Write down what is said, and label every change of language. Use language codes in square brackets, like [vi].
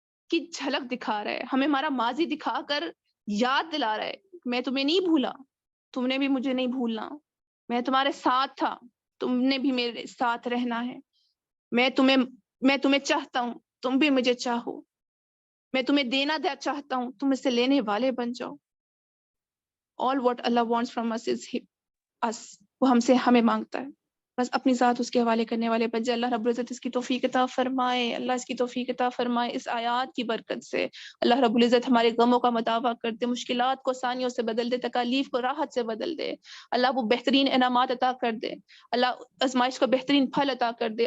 [ur] کی جھلک دکھا رہا ہے، ہمیں ہمارا ماضی دکھا کر یاد دلا رہا ہے، میں تمہیں نہیں بھولا، تم نے بھی مجھے نہیں بھولنا، میں تمہارے ساتھ تھا، تم نے بھی میرے ساتھ رہنا ہے، میں تمہیں چاہتا ہوں، تم بھی مجھے چاہو، میں تمہیں دینا چاہتا ہوں، تم اس سے لینے والے بن جاؤ. [en] All what Allah wants from us is us. [ur] وہ ہمیں مانگتا ہے، بس اپنی ذات اس کے حوالے کرنے والے بن جائے. اللہ رب العزت اس کی توفیق عطا فرمائے، اللہ اس کی توفیق عطا فرمائے. اس آیات کی برکت سے اللہ رب العزت ہمارے غموں کا مداوع کر دے، مشکلات کو آسانیوں سے بدل دے، تکالیف کو راحت سے بدل دے. اللہ وہ بہترین انعامات عطا کر دے، اللہ آزمائش کا بہترین پھل عطا کر دے.